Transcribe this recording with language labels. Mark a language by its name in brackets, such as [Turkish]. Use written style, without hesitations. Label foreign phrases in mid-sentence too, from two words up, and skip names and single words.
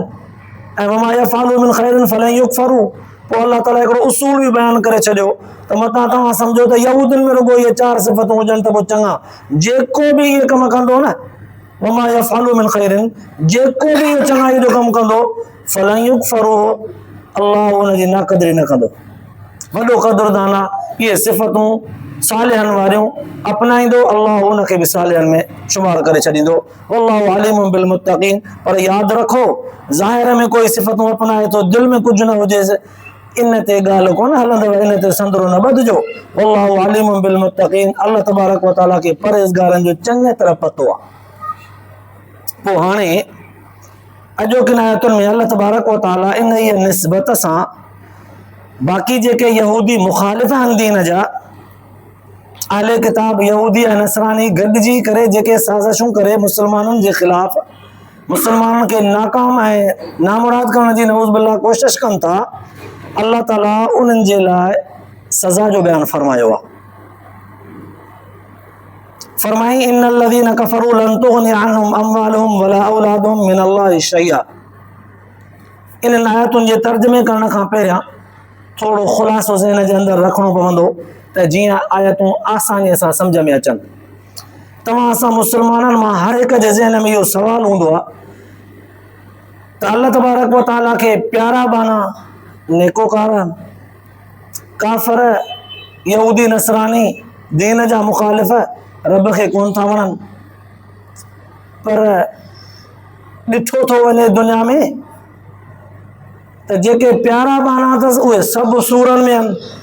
[Arabic] و وما يفعلوا من خير فلن يكفروا, [Sindhi] पोइ अल्लाह ताला हिकिड़ो उसूल बि बयान करे छॾियो त मतां तव्हां सम्झो त यहूदियुनि में रुॻो इहे 4 सिफ़तूं हुजनि त पोइ चङा, जेको बि इहे कमु कंदो न, [Arabic] وما يفعلوا من خير, [Sindhi] जेको बि इहो चङाई जो कमु कंदो, [Arabic] فلن يكفروا, [Sindhi] अल्लाह उनजी नाक़दरी न कंदो। वॾो क़दुरदान आहे, इहे सिफ़तूं सालिहनि वारियूं अपनाईंदो, अल्लाह उनखे बि सालिहनि में शुमार करे छॾींदो। [Arabic] والله عليم بالمتقين, [Sindhi] पर यादि रखो, ज़ाहिर में कोई सिफ़तूं अपनाए थो, दिलि में कुझु न हुजेसि, इन ते ॻाल्हि कोन हलंदव, इन ते संदरो न ॿधजो। [Arabic] والله عليم بالمتقين, الله تبارك وتعالى [Sindhi] खे परहेज़गारनि जो चङी तरह पतो आहे। पोइ हाणे अॼोकिन आयतुनि में [Arabic] الله تبارك وتعالى [Sindhi] इन ई निस्बत सां बाक़ी जेके यहूदी मुखालिफ़ आहिनि दीन जा, अहले किताब यहूदी ऐं नसरानी गॾिजी करे जेके साज़िशूं करे मुसलमाननि जे ख़िलाफ़ मुसलमाननि खे नाकाम ऐं नामुराद करण जी [Arabic] نعوذ بالله [Sindhi] कोशिश कनि था, अल्लाह ताला उन्हनि जे लाइ सज़ा जो बयानु फरमायो आहे। फरमाई [Arabic] إن الذين كفروا لن تغني عنهم أموالهم ولا أولادهم من الله شيئا. [Sindhi] इन आयतुनि जे तर्जुमे करण खां पहिरियां थोरो ख़ुलासो ज़हन जे अंदरि रखणो पवंदो त जीअं आयतूं आसानीअ सां सम्झ में अचनि। तव्हां असां मुसलमाननि मां हर हिक जे ज़हन में इहो सुवालु हूंदो आहे त [Arabic] الله تبارك وتعالى [Sindhi] खे प्यारा बाना नेकोकार आहिनि, काफ़िर यहूदी नसरानी दीन जा मुखालिफ़ रब खे कोन था वणनि, पर ॾिठो थो वञे दुनिया में त जेके प्यारा बाना अथसि उहे सभु सूरनि में आहिनि,